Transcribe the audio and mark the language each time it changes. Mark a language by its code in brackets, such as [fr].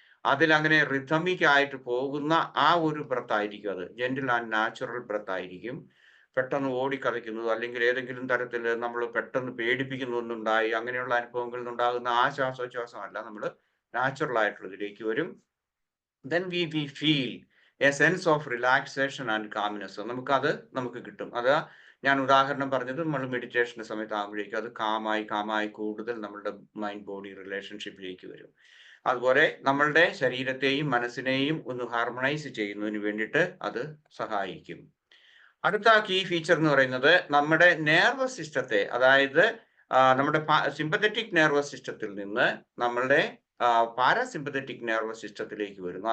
[ml] അതിൽ അങ്ങനെ റിതമിക് ആയിട്ട് പോകുന്ന ആ ഒരു ബ്രത്ത് ആയിരിക്കും അത്. [en] gentle and natural breath [ml] ആയിരിക്കും. പെട്ടെന്ന് ഓടിക്കതയ്ക്കുന്നത് അല്ലെങ്കിൽ ഏതെങ്കിലും തരത്തിൽ നമ്മൾ പെട്ടെന്ന് പേടിപ്പിക്കുന്നൊന്നുണ്ടായി അങ്ങനെയുള്ള അനുഭവങ്ങളിൽ നിന്നുണ്ടാകുന്ന ആ ശ്വാസോച്ഛ്വാസമല്ല, നമ്മൾ നാച്ചുറൽ ആയിട്ടുള്ളതിലേക്ക് വരും. [en] then we feel a sense of relaxation and calmness. [ml] നമുക്ക് കിട്ടും. അത് ഞാൻ ഉദാഹരണം പറഞ്ഞത് നമ്മൾ മെഡിറ്റേഷന്റെ സമയത്ത് ആകുമ്പോഴേക്കും അത് കാമായി കൂടുതൽ നമ്മളുടെ മൈൻഡ് ബോഡി റിലേഷൻഷിപ്പിലേക്ക് വരും. അതുപോലെ നമ്മളുടെ ശരീരത്തെയും മനസ്സിനെയും ഒന്ന് ഹാർമണൈസ് ചെയ്യുന്നതിന് വേണ്ടിയിട്ട് അത് സഹായിക്കും. അടുത്ത കീ ഫീച്ചർ എന്ന് പറയുന്നത് നമ്മുടെ നെർവസ് സിസ്റ്റത്തെ, അതായത് നമ്മുടെ സിമ്പത്തറ്റിക് നെർവസ് സിസ്റ്റത്തിൽ നിന്ന് നമ്മളുടെ പാരാസിമ്പത്തറ്റിക് നെർവസ് സിസ്റ്റത്തിലേക്ക് വരുന്നു.